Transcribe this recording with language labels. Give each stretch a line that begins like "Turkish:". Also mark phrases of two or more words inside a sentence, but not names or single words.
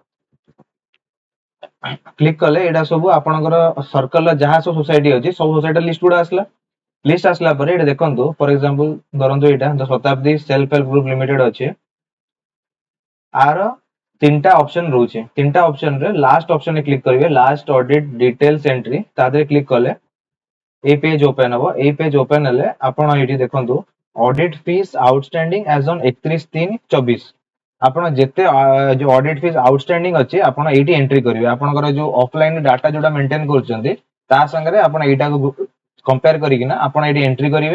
Odia: କ୍ଲିକ୍ କଲେ ଏଇଟା ସବୁ ଆପଣଙ୍କର ସର୍କଲର ଯାହା ସବୁ ସୋସାଇଟି ଅଛି ସବୁ
English: society list
Odia: ଗୁଡା ଆସିଲା। ଲିଷ୍ଟ ଆସିଲା ପରେ ଏଇଟା ଦେଖନ୍ତୁ,
English: for example
Odia: ଧରନ୍ତୁ ଏଇଟା ଶତାବ୍ଦୀ ସେଲ୍ଫ ହେଲ୍ପ ଗ୍ରୁପ ଲିମିଟେଡ ଅଛି। ଆର ତିନିଟା ଅପସନ ରହୁଛି, ତିନିଟା ଅପସନ ରେ
English: last option
Odia: ରେ କ୍ଲିକ୍ କରିବେ,
English: last audit details entry,
Odia: ତା ଦେହରେ କ୍ଲିକ୍ କଲେ ଏଇ ପେଜ ଓପେନ ହବ। ଏଇ ପେଜ ଓପେନ ହେଲେ ଆପଣ ଏଇଠି ଦେଖନ୍ତୁ
English: audit fees outstanding as on
Odia: 31/3/24 ଆପଣ ଯେତେ ଯୋଉ
English: audit fees outstanding
Odia: ଅଛି ଆପଣ ଏଇଠି ଏଣ୍ଟ୍ରି କରିବେ। ଆପଣଙ୍କର ଯୋଉ
English: offline data
Odia: ଯୋଉଟା ମେଣ୍ଟେନ କରୁଛନ୍ତି ତା ସାଙ୍ଗରେ ଆପଣ ଏଇଟାକୁ କମ୍ପେୟାର କରିକିନା ଆପଣ ଏଇଠି ଏଣ୍ଟ୍ରି କରିବେ।